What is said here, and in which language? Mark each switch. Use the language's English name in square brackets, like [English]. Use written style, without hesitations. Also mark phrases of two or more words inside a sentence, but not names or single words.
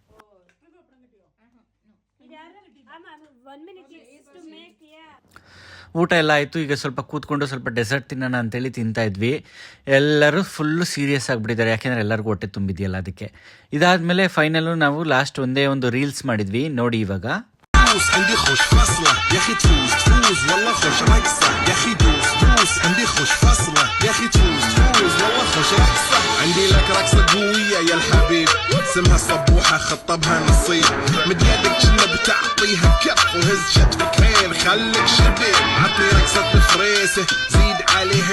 [Kannada] ಊಟ ಎಲ್ಲ ಆಯಿತು. ಈಗ ಸ್ವಲ್ಪ ಕೂತ್ಕೊಂಡು ಸ್ವಲ್ಪ ಡೆಸರ್ಟ್ ತಿನ್ನೋಣ ಅಂತೇಳಿ ತಿಂತಾ ಇದ್ವಿ. ಎಲ್ಲರೂ [English] full serious [Kannada] ಆಗಿಬಿಟ್ಟಿದ್ದಾರೆ, ಯಾಕೆಂದರೆ ಎಲ್ಲರಿಗೂ ಹೊಟ್ಟೆ ತುಂಬಿದೆಯಲ್ಲ ಅದಕ್ಕೆ. ಇದಾದಮೇಲೆ ಫೈನಲು ನಾವು ಲಾಸ್ಟ್ ಒಂದೇ ಒಂದು ರೀಲ್ಸ್ ಮಾಡಿದ್ವಿ, ನೋಡಿ ಇವಾಗ. [Arabic] عندي خوش فصلة يا اخي تفوز والله خوش رقصة يا اخي دوس عندي خوش فصلة يا اخي تفوز والله خوش رقصة عندي لك رقصة قوية يا الحبيب اسمها صبوحة خطبها نصيب مد يدك كنا بتعطيها كف وهز شتفك هين خليك شبيب عطني رقصة الفريسة زيد عليها